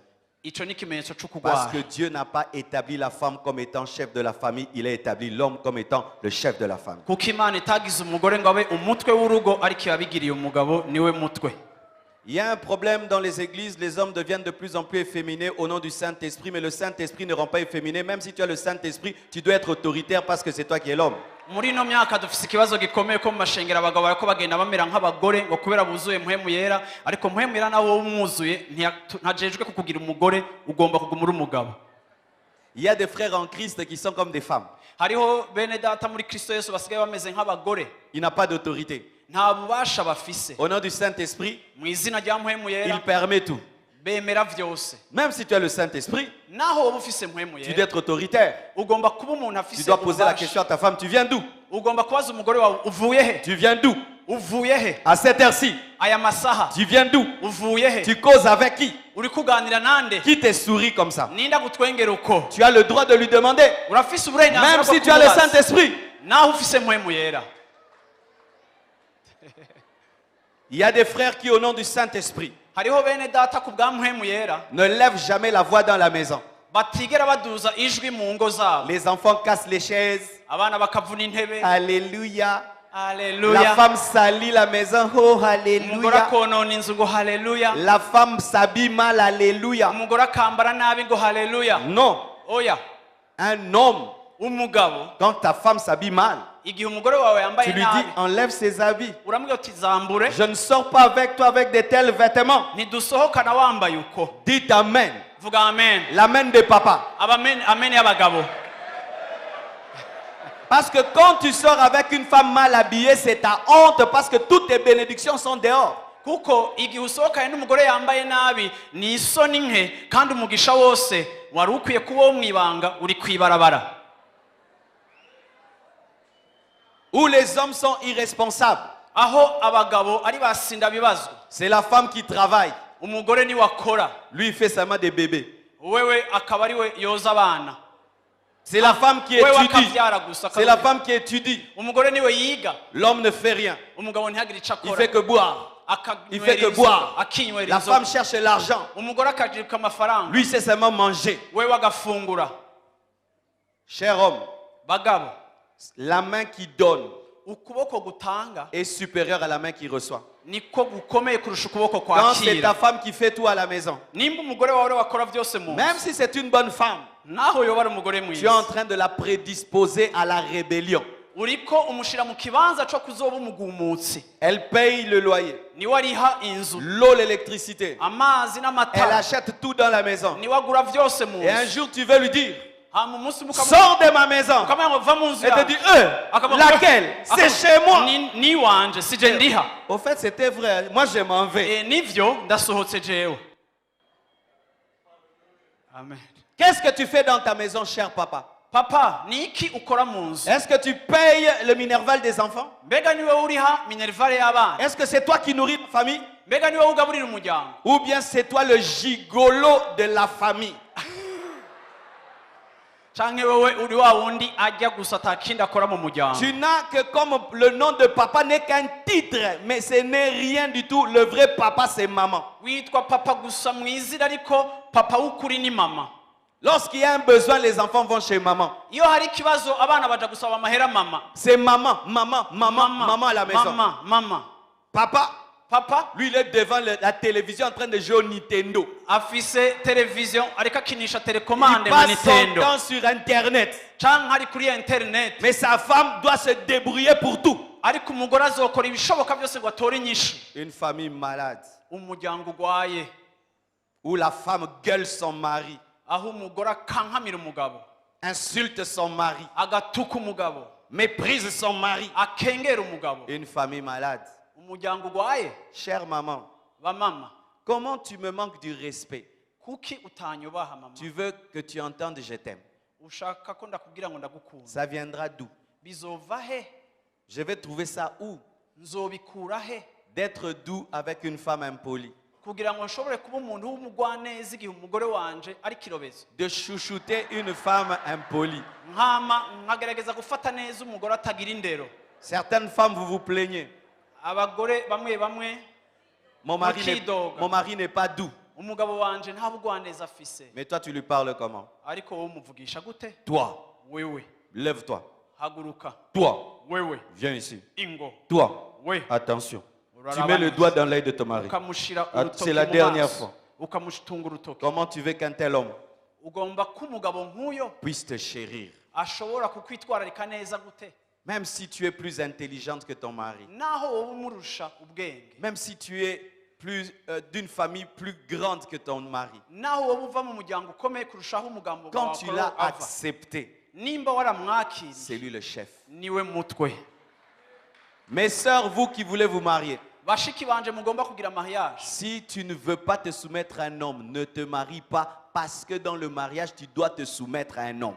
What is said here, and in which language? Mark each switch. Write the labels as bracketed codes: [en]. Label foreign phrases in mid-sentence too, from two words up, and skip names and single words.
[fr] Parce que Dieu n'a pas établi la femme comme étant chef de la famille, il a établi l'homme comme étant le chef de la famille. Il y a un problème dans les églises, les hommes deviennent de plus en plus efféminés au nom du Saint-Esprit, mais le Saint-Esprit ne rend pas efféminé. Même si tu as le Saint-Esprit, tu dois être autoritaire parce que c'est toi qui es l'homme. [rn] Muri ino myaka dufise ikibazo gikomeye ko mu mashengero abagabo bariko bagenda bamera nk'abagore ngo kubera buzuye mpwemu yera, ariko mpwemu yera nawo umwuzuye ntajejwe kukugira umugore, ugomba kuguma umugabo. [fr] Il y a des frères en Christ qui sont comme des femmes. [rn] Hariho bene data muri Kristo Yesu basigaye bameze nk'abagore. [fr] Il n'a pas d'autorité. [rn] Nta bubasha bafise. [fr] Au nom du Saint-Esprit, [rn] mu izina rya mpwemu yera, [fr] il permet tout. [rn] Bemera vyose. [fr] Même si tu as le Saint-Esprit, [rn] naho woba ufise mpwemu yera, [fr] tu dois être autoritaire. [rn] Ugomba kuba umuntu afise. [fr] Tu dois poser la question à ta femme, tu viens d'où? [rn] Ugomba kubaza umugore wawe uvuye he? [fr] Tu viens d'où? [rn] Uvuye he? [fr] À cette heure-ci. [rn] Aya masaha. [fr] Tu viens d'où? [rn] Uvuye he? [fr] Tu causes avec qui? [rn] Uri kuganira nande? [fr] Qui te sourit comme ça? [rn] Ninda gutwengera uko? [fr] Tu as le droit de lui demander. [rn] Urafise uburenganzira [fr] même si tu as le Saint-Esprit. [rn] Naho ufise mpwemu yera. [fr] Il y a des frères qui au nom du Saint-Esprit [rn] hariho bene data ku bwa mpwemu yera [fr] ne lèvent jamais la voix dans la maison. [rn] batigera baduza ijwi mu ngo zabo. [fr] Les enfants cassent les chaises. [rn] Abana bakavuna intebe. [fr] Alléluia. Alléluia. La femme salit la maison. Oh, alléluia. [rn] Umugore konona inzu ngo haleluya. [fr] La femme s'habille mal. Alléluia. [rn] Umugore akambara nabi ngo haleluya. [fr] Non. [rn] Oya. [fr] Un homme, [rn] umugabo, [fr] quand ta femme s'habille mal, [rn] igihe umugore wawe yambaye [fr] tu [rn] nabi, [fr] lui dis enlève ses habits. [rn] uramubwira uti zambure. [fr] Je ne sors pas avec toi avec de tels vêtements. [rn] Ntidusohokana wambaye uko. [fr] Dites amen. [rn] Vuga amen. [fr] L'amen de papa. [rn] Amen, amen y'abagabo. [fr] Parce que quand tu sors avec une femme mal habillée, c'est ta honte parce que toutes tes bénédictions sont dehors. [rn] Kuko igihe usohokanye n'umugore yambaye nabi ni isoni nke kandi umugisha wose wari ukwiye kuba wo mwibanga uri kwibarabara. [fr] Où les hommes sont irresponsables. [rn] Aho abagabo ari basinda bibazo. [fr] C'est la femme qui travaille. [rn] Umugore ni wakora. [fr] Lui il fait seulement des bébés. [rn] Wewe akaba ari we yoza abana. [fr] C'est la femme qui étudie. C'est la femme qui étudie. [rn] Umugore ni we yiga. [fr] L'homme ne fait rien. [rn] Umugabo ntihagire ico akora. [fr] Il fait que boire. Il fait que boire. La femme cherche l'argent. [rn] Umugore akajirika amafaranga. [fr] Lui c'est seulement manger. [rn] Wewe agafungura. [fr] Cher homme, [rn] bagabo, [fr] la main qui donne [rn] ukuboko gutanga [fr] est supérieure à la main qui reçoit. [rn] Niko gukomeye kurusha ukuboko kwakira. [fr] Quand c'est ta femme qui fait tout à la maison, [rn] nimba umugore wawe wakora vyose mu, [fr] même si c'est une bonne femme, [rn] naho yoba ari umugore [fr] tu [rn] mwiza, [fr] es en train de la prédisposer à la rébellion. [rn] uriko umushira mu kibanza cyo kuzoba umugumutsi. [fr] Elle paye le loyer, [rn] niwe ariha inzu, [fr] l'eau, l'électricité, [rn] amazi n'amatara, [fr] elle achète tout dans la maison. [rn] niwe agura vyose mu. [fr] Et un jour tu veux lui dire, sors de ma maison. Elle te dit, laquelle? C'est chez moi. Au fait, c'était vrai. Moi, je m'en vais. Amen. Qu'est-ce que tu fais dans ta maison, cher papa? [rn] papa ni iki ukora mu nzu? [fr] Est-ce que tu payes le minerval des enfants? [rn] Mbega niwe uriha minervale y'abana? [fr] Est-ce que c'est toi qui nourris la famille? [rn] Mbega niwe ugaburira umuryango? [fr] Ou bien c'est toi le gigolo de la famille? [rn] Canke wewe uri wa wundi ajya gusa atakindi akora mu muryango? [fr] Tu n'as que comme le nom de papa n'est qu'un titre, mais ce n'est rien du tout. Le vrai papa, c'est maman. [rn] Witwa papa gusa mu izina ariko papa w'ukuri ni mama. [fr] Lorsqu'il y a un besoin, les enfants vont chez maman. [rn] Iyo hari ikibazo abana baja gusaba amahera mama. [fr] C'est maman, maman à la maison. [rn] Mama. [fr] Papa, lui, il est devant la télévision en train de jouer au Nintendo. [rn] Afise television ariko akinisha [fr] Il [rn] telecommande mu [fr] passe son [rn] Nintendo. [fr] temps sur Internet. [rn] Canke ari kuri internet. [fr] Mais sa femme doit se débrouiller pour tout. [rn] Ariko umugore azokora ibishoboka byose ngo atore inyishu. [fr] Une famille malade, [rn] Umuryango ugwaye [fr] où la femme gueule son mari, [rn] aho umugore akankamira umugabo, [fr] insulte son mari, [rn] agatuka umugabo, [fr] méprise son mari. [rn] akengera umugabo. [fr] Une famille malade. [rn] Umuryango ugwaye. [fr] Chère maman, [rn] Bamama, [fr] comment tu me manques du respect? [rn] kuki utanyubaha mama? [fr] Tu veux que tu entendes je t'aime. [rn] Ushaka ko ndakubwira ngo ndagukunda. [fr] Ça viendra d'où? [rn] Bizova he? [fr] Je vais trouver ça où? [rn] Nzobikura he? [fr] D'être doux avec une femme impolie. [rn] Kugira ngo nshobore kuba umuntu w'umugwaneza igihe umugore wanje ari kirobezo. [fr] De chouchouter une femme impolie. [rn] Nkama nkagerageza gufata neza umugore atagira indero. [fr] Certaines femmes, vous vous plaignez. [rn] Abagore bamwe [fr] Mon mari n'est pas doux. [rn] umugabo wanje nta bugwaneza afise. [fr] Mais toi, tu lui parles comment? [rn] Ariko wowe umuvugisha gute? [fr] Toi, [rn] Wewe [fr] lève-toi. [rn] haguruka. [fr] Toi, [rn] Wewe [fr] viens ici. [rn] ingo. [fr] Toi, [rn] We [fr] attention. Tu mets le doigt dans l'œil de ton mari. [rn] ukamushira [fr] Ah, [rn] urutoki [fr] c'est la [rn] mu [fr] dernière [rn] maso. [fr] fois. [rn] Ukamushitunga urutoki. [fr] Comment tu veux qu'un tel homme [rn] Ugomba ko umugabo nk'uyo [fr] puisse te chérir? [rn] ashobora kukwitwararika neza gute? [fr] Même si tu es plus intelligente que ton mari. [rn] Naho wowe umurusha ubwenge. [fr] Même si tu es plus d'une famille plus grande que ton mari. [rn] Naho wowe uva mu muryango ukomeye kurushaho umugambo [fr] Quand tu l'as [rn] ava. [fr] accepté, [rn] Nimba waramwakiriye [fr] c'est lui le chef. [rn] niwe mutwe. [fr] Mes sœurs, vous qui voulez vous marier, [rn] Bashiki banje mugomba kugira mariage. [fr] si tu ne veux pas te soumettre à un homme, ne te marie pas parce que dans le mariage, tu dois te soumettre à un homme.